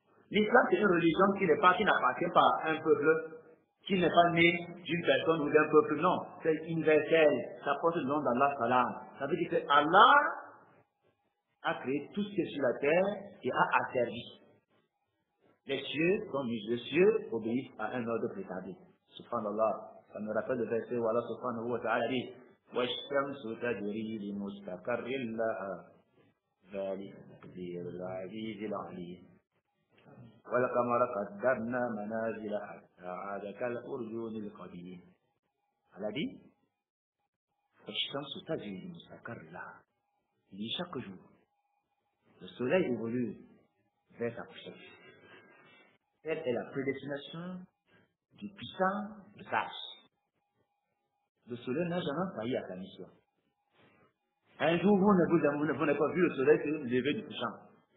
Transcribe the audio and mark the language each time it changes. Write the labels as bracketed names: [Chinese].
[French] L'islam, c'est une religion qui n'appartient pas à un peuple, qui n'est pas né d'une personne ou d'un peuple, non. C'est universel. Ça porte le nom d'Allah Salam. Ça veut dire que Allah a créé tout ce qui est sur la terre et a asservi. Les cieux obéissent à un ordre préétabli. [Arabic] Subhanallah. [French] Ça me rappelle le verset où Allah subhanahu wa ta'ala dit [Arabic] وَالشَّمْسُ تَجْرِي لِمُسْتَقَرٍّ لَهَا ذَلِكَ تَقْدِيرُ الْعَزِيزِ الْعَلِيمِ وَالْقَمَرَ قَدَّرْنَا مَنَازِلَ حَتَّى عَادَ كَالْأُرْجُونِ الْقَدِيمِ. [French] Allah dit [Arabic] وَالشَّمْسُ تَجْرِي لِمُسْتَقَرٍّ لَهَا. [French] Il dit chaque jour, le soleil évolue vers sa couchette. Telle est la prédestination du puissant, du sage. Le soleil n'a jamais failli à sa mission. Un jour, vous n'avez pas vu le soleil se lever du couchant.